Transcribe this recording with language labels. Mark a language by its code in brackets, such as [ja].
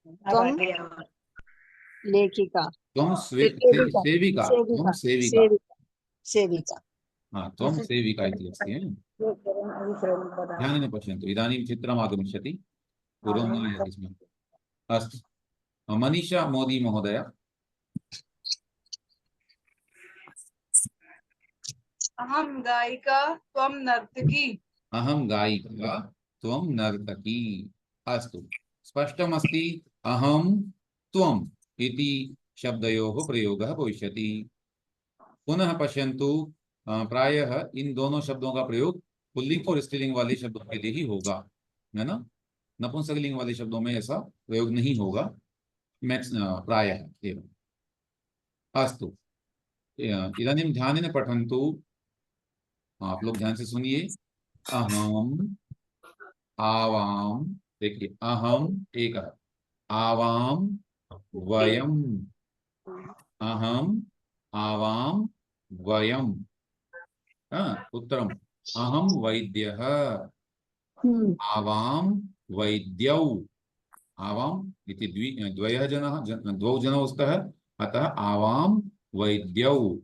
[sa] त्वम लेखिका। त्वं सेविका। सेविका, त्वं सेविका। सेविका। सेविका। सेविका। त्वं सेविका इति अस्ति। ध्यानेन पश्यन्तु, इदानीं चित्रम् आगमिष्यति, पूर्वं न आयाति स्म। अस्तु, मनीषा मोदी महोदया। अहम गायिका त्वम नर्तकी। अहं गायिका, त्वं नर्तकी। अस्तु, स्पष्टमस्ति, अहं त्वम् इति शब्दयोः प्रयोगः भविष्यति। पुनः पश्यन्तु, प्रायः [hi] इन दोनों शब्दों का प्रयोग पुल्लिंग और स्त्रीलिंग वाले शब्दों के लिए ही होगा, है ना। नपुंसकलिंग वाले शब्दों में ऐसा प्रयोग नहीं होगा, मैक्स प्रायः एवं। [sa] अस्तु, इदानीं ध्यानेन पठन्तु। [hi] आप लोग ध्यान से सुनिए। अहम, आवाम, देखिए अहम एक है, [sa] आवाम वयम, अहम आवाम वयम। उत्तरम अहम वैद्यः, आवाम वैद्यौ। आवाम इति द्वयः जनः द्वौ जनौ स्तः, अतः आवाम वैद्यौ।